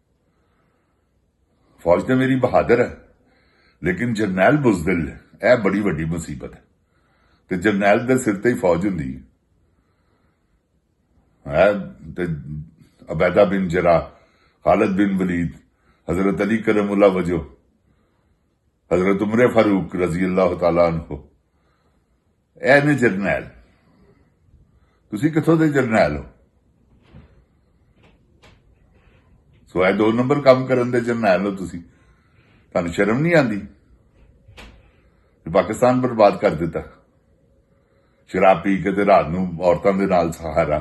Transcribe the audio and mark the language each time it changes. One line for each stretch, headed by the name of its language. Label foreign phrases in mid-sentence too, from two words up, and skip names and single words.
Punjabi: ਫੌਜ ਤੇ ਮੇਰੀ ਬਹਾਦਰ ਹੈ, ਲੇਕਿਨ ਜਰਨੈਲ ਬੁਜ਼ਦਿਲ ਇਹ ਬੜੀ ਵੱਡੀ ਮੁਸੀਬਤ ਹੈ। ਤੇ ਜਰਨੈਲ ਦੇ ਸਿਰ ਤੇ ਹੀ ਫੌਜ ਹੁੰਦੀ ਹੈ। ਤੇ ਅਬੈਦਾ ਬਿਨ ਜਰਾ, ਖਾਲਿਦ ਬਿਨ ਵਲੀਦ, हजरत अली
Arabic: كرم الله وجهه, हजरत उमर फारूक رضي الله تعالى عنه,
Punjabi: ਇਹ ਨੇ ਜਰਨੈਲ। ਤੁਸੀਂ ਕਿੱਥੋਂ ਦੇ ਜਰਨੈਲ ਹੋ? ਸੋ ਇਹ 2 ਨੰਬਰ ਕੰਮ ਕਰਨ ਦੇ ਜਰਨੈਲ ਹੋ ਤੁਸੀਂ। ਤੁਹਾਨੂੰ ਸ਼ਰਮ ਨਹੀਂ ਆਉਂਦੀ? ਪਾਕਿਸਤਾਨ ਬਰਬਾਦ ਕਰ ਦਿੱਤਾ ਸ਼ਰਾਬ ਪੀ ਕੇ ਤੇ ਰਾਤ ਨੂੰ ਔਰਤਾਂ ਦੇ ਨਾਲ ਸਹਾਰਾ।